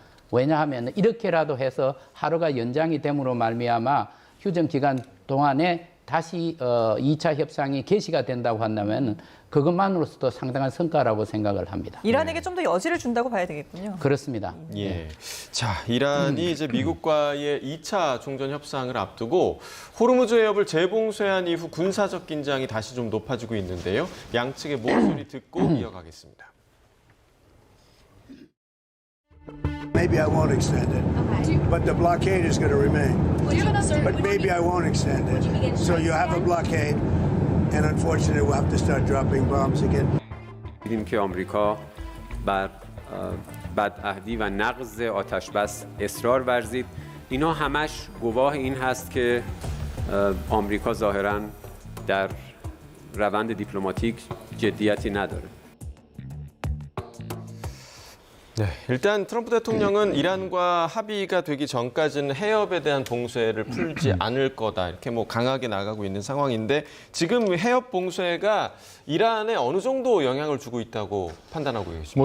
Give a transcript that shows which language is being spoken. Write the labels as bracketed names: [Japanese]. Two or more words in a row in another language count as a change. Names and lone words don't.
[Korean] 왜냐하면 이렇게라도 해서 하루가 연장이 됨으로 말미암아 휴전 기간 동안에 다시 2차 협상이 개시가 된다고 한다면 그것만으로서도 상당한 성과라고 생각을 합니다. 이란에게 좀 더 여지를 준다고 봐야 되겠군요. 그렇습니다. 예. 자, 이란이 이제 미국과의 2차 종전 협상을 앞두고 호르무즈 해협을 재봉쇄한 이후 군사적 긴장이 다시 좀 높아지고 있는데요. 양측의 목소리 듣고 이어가겠습니다. [English] Maybe I won't extend it, but the blockade is going to remain. But maybe I won't extend it. So you have a blockade, and unfortunately, we'll have to start dropping bombs again. [Persian] دیدیم که آمریکا بر بدعهدی و نقض آتش بس اصرار ورزید. اینا همش گواه این هست که آمریکا ظاهراً در روند دیپلماتیک جدیتی نداره. [Korean] 네, 일단 트럼프 대통령은 이란과 합의가 되기 전까지는 해협에 대한 봉쇄를 풀지 않을 거다 이렇게 뭐 강하게 나가고 있는 상황인데 지금 해협 봉쇄가 이란에 어느 정도 영향을 주고 있다고 판단하고 계십니까?